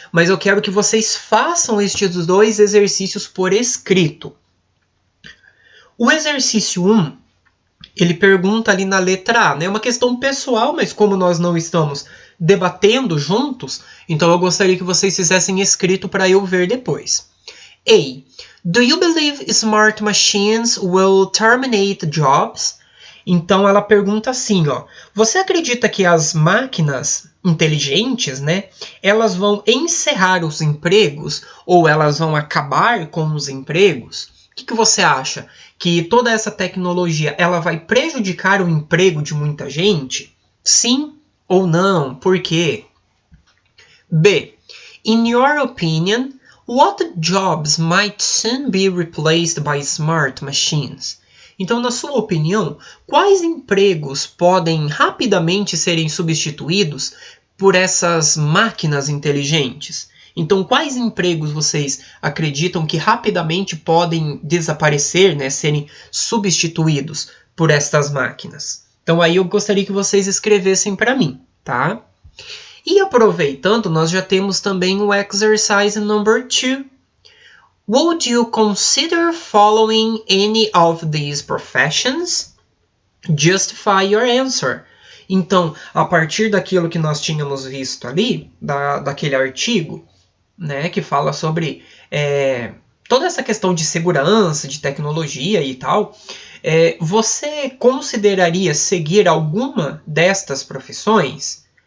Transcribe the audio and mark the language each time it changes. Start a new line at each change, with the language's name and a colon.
Portuguese: Mas eu quero que vocês façam estes dois exercícios por escrito. O exercício 1, ele pergunta ali na letra A, né? É uma questão pessoal, mas como nós não estamos debatendo juntos, então eu gostaria que vocês fizessem escrito para eu ver depois. A.
English: Do you believe smart machines will terminate jobs?
Portuguese: Então ela pergunta assim, ó, você acredita que as máquinas inteligentes, né, elas vão encerrar os empregos ou elas vão acabar com os empregos? O que você acha? Que toda essa tecnologia ela vai prejudicar o emprego de muita gente? Sim ou não? Por quê? B.
English: In your opinion, what jobs might soon be replaced by smart machines?
Portuguese: Então, na sua opinião, quais empregos podem rapidamente serem substituídos por essas máquinas inteligentes? Então, quais empregos vocês acreditam que rapidamente podem desaparecer, né, serem substituídos por estas máquinas? Então, aí eu gostaria que vocês escrevessem para mim, tá? E aproveitando, nós já temos também o
English: exercise number 2. Would you consider following any of these professions? Justify your answer.
Portuguese: Então, a partir daquilo que nós tínhamos visto ali, daquele artigo, né, que fala sobre toda essa questão de segurança, de tecnologia e tal, você consideraria seguir alguma destas profissões?